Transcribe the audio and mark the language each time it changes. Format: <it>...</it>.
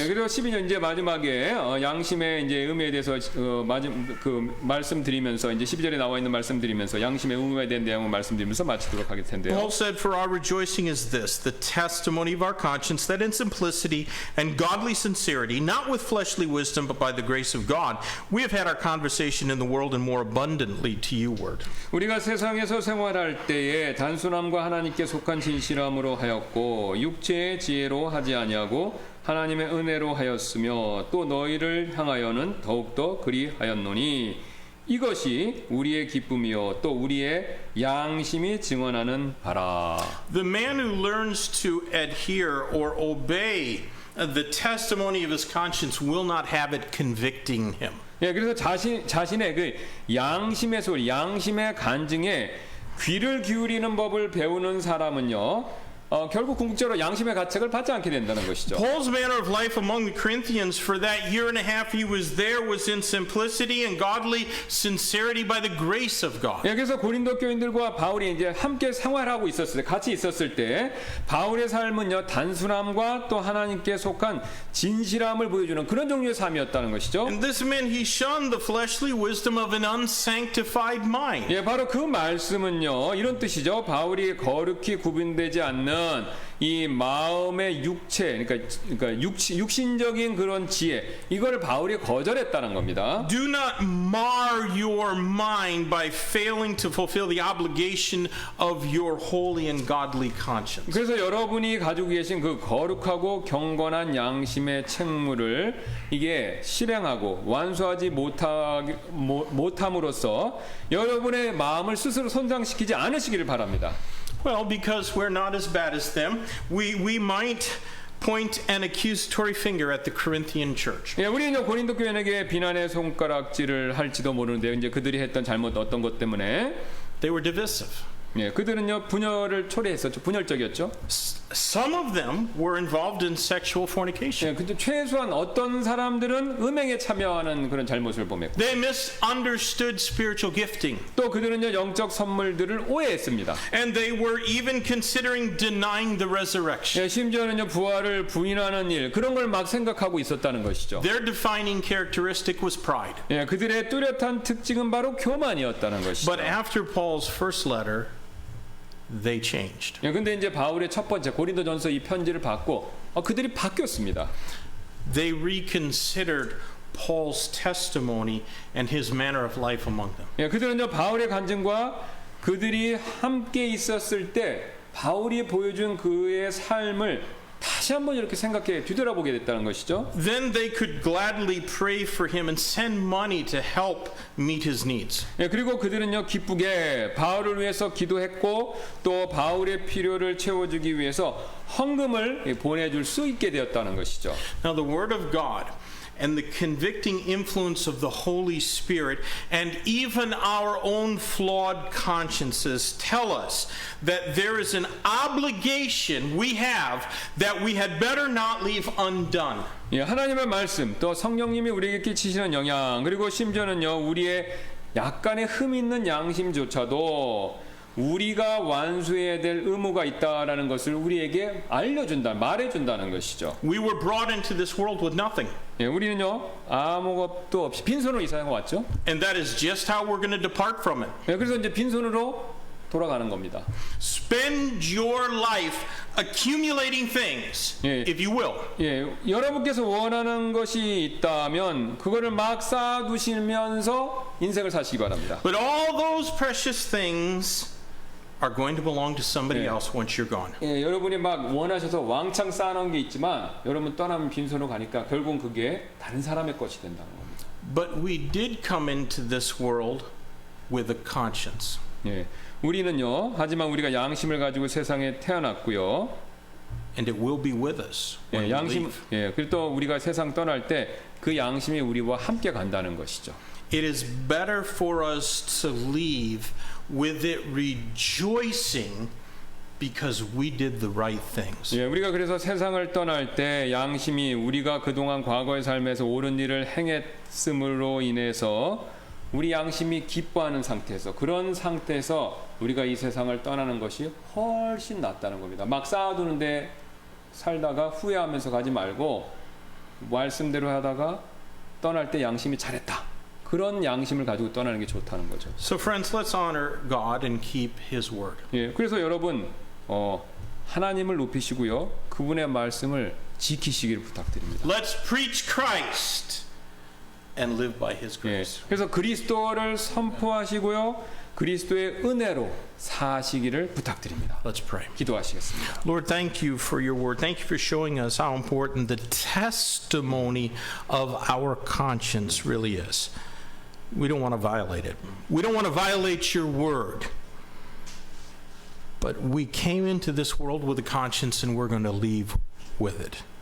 <ko>예, 그리고 12절 이제 마지막에 양심의 이제 의미에 대해서 말씀드리면서 이제 12절에 나와 있는 말씀드리면서 양심의 의미에 대한 내용을 말씀드리면서 마치도록 하겠 텐데요.</ko> <en>Paul said, "For our rejoicing is this, the testimony of our conscience, that in simplicity and godly sincerity, not with fleshly wisdom, but by the grace of God, we have had our conversation in the world and more abundantly to you word."</en> <ko>우리가 세상에서 생활할 때에 단순함과 하나님께 속한 진실함으로 하였고 육체의 지혜로 하지 아니하고 하나님의 은혜로 하였으며 또 너희를 향하여는 더욱더 그리하였노니 이것이 우리의 기쁨이요 또 우리의 양심이 증언하는 바라.</ko> <en>The man who learns to adhere or obey the testimony of his conscience will not have it convicting him.</en> <ko>예, 그래서 자신의 그 양심의 소리, 양심의 간증에 귀를 기울이는 법을 배우는 사람은요, 결국 궁극적으로 양심의 가책을 받지 않게 된다는 것이죠.</ko> <en>Paul's manner of life among the Corinthians for that year and a half he was there was in simplicity and godly sincerity by the grace of God.</en> <ko>예, 그래서 고린도 교인들과 바울이 이제 함께 생활하고 있었을 때, 같이 있었을 때 바울의 삶은요 단순함과 또 하나님께 속한 진실함을 보여주는 그런 종류의 삶이었다는 것이죠.</ko> <en>And this meant he shunned the fleshly wisdom of an unsanctified mind.</en> <ko>예, 바로 그 말씀은요 이런 뜻이죠. 바울이 거룩히 구분되지 않는 이 마음의 육체, 그러니까 육신적인 그런 지혜, 이거를 바울이 거절했다는 겁니다.</ko> <en>Do not mar your mind by failing to fulfill the obligation of your holy and godly conscience.</en> <ko>그래서 여러분이 가지고 계신 그 거룩하고 경건한 양심의 책무를 이게 실행하고 완수하지 못함으로써 여러분의 마음을 스스로 손상시키지 않으시기를 바랍니다.</ko> <en>Well, because we're not as bad as them, we might point an accusatory finger at the Corinthian church.</en> <ko>예, 우리는 고린도 교인에게 비난의 손가락질을 할지도 모르는데 이제 그들이 했던 잘못 어떤 것 때문에</ko> <en>They were divisive.</en> <ko>예, 그들은요 분열을 초래했었죠. 분열적이었죠.</ko> <en>Some of them were involved in sexual fornication.</en> <ko>예, 근데 최소한 어떤 사람들은 음행에 참여하는 그런 잘못을 범했고,</ko> <en>They misunderstood spiritual gifting.</en> <ko>또 그들은요 영적 선물들을 오해했습니다.</ko> <en>And they were even considering denying the resurrection.</en> <ko>예, 심지어는요 부활을 부인하는 일, 그런 걸 막 생각하고 있었다는 것이죠.</ko> <en>Their defining characteristic was pride.</en> <ko>예, 그들의 뚜렷한 특징은 바로 교만이었다는 것이죠.</ko> <en>But after Paul's first letter, they changed.</en> <ko>예, 근데 이제 바울의 첫 번째 고린도전서 이 편지를 받고 그들이 바뀌었습니다.</ko> <en>They reconsidered Paul's testimony and his manner of life among them.</en> <ko>예, 그들은요 바울의 간증과 그들이 함께 있었을 때 바울이 보여준 그의 삶을 다시 한번 이렇게 생각해 뒤돌아보게 됐다는 것이죠.</ko> <en>Then they could gladly pray for him and send money to help meet his needs.</en> <ko>예, 그리고 그들은요 기쁘게 바울을 위해서 기도했고 또 바울의 필요를 채워주기 위해서 헌금을 보내줄 수 있게 되었다는 것이죠.</ko> <en>Now the word of God and the convicting influence of the Holy Spirit and even our own flawed consciences tell us that there is an obligation we have that we had better not leave undone.</en> <ko>예, 하나님의 말씀 또 성령님이 우리에게 끼치시는 영향 그리고 심지어는요 우리의 약간의 흠 있는 양심조차도 우리가 완수해야 될 의무가 있다라는 것을 우리에게 알려준다, 말해준다는 것이죠.</ko> <en>We were brought into this world with nothing.</en> <ko>예, 우리는요 아무것도 없이 빈손으로 이 세상에 왔죠.</ko> <en>And that is just how we're going to depart from it.</en> <ko>예, 그래서 이제 빈손으로 돌아가는 겁니다.</ko> <en>Spend your life accumulating things, 예. if you will.</en> <ko>예, 여러분께서 원하는 것이 있다면 그거를 막 쌓아두시면서 인생을 사시기 바랍니다.</ko> <en>But all those precious things are going to belong to somebody 예. else once you're gone.</en> <ko>예, 여러분이 막 원하셔서 왕창 쌓아놓은 게 있지만 여러분 떠나면 빈손으로 가니까 결국은 그게 다른 사람의 것이 된다는 겁니다.</ko> <en>But we did come into this world with a conscience.</en> <ko>예, 우리는요 하지만 우리가 양심을 가지고 세상에 태어났고요.</ko> <en>And it will be with us when 예, we</en> <ko>양심,</ko> <en>leave.</en> <ko>예, 그리고 또 우리가 세상 떠날 때 그 양심이 우리와 함께 간다는 것이죠.</ko> <en>It is better for us to leave with it rejoicing because we did the right things.</en> <ko>예, 우리가 그래서 세상을 떠날 때 양심이 우리가 그동안 과거의 삶에서 옳은 일을 행했음으로 인해서 우리 양심이 기뻐하는 상태에서 그런 상태에서 우리가 이 세상을 떠나는 것이 훨씬 낫다는 겁니다. 막 쌓아두는데 살다가 후회하면서 가지 말고 말씀대로 하다가 떠날 때 양심이 잘했다. 그런 양심을 가지고 떠나는 게 좋다는 거죠.</ko> <en>So friends, let's honor God and keep his word.</en> <ko>예, 그래서 여러분 하나님을 높이시고요. 그분의 말씀을 지키시기를 부탁드립니다.</ko> <en>Let's preach Christ and live by his 예, grace.</en> <ko>그래서 그리스도를 선포하시고요. 그리스도의 은혜로 사시기를 부탁드립니다.</ko> <en>Let's pray.</en> <ko>기도하시겠습니다.</ko> <en>Lord, thank you for your word. Thank you for showing us how important the testimony of our conscience really is. We don't want to violate it. We don't want to violate your word. But we came into this world with a conscience and we're going to leave with it.</en>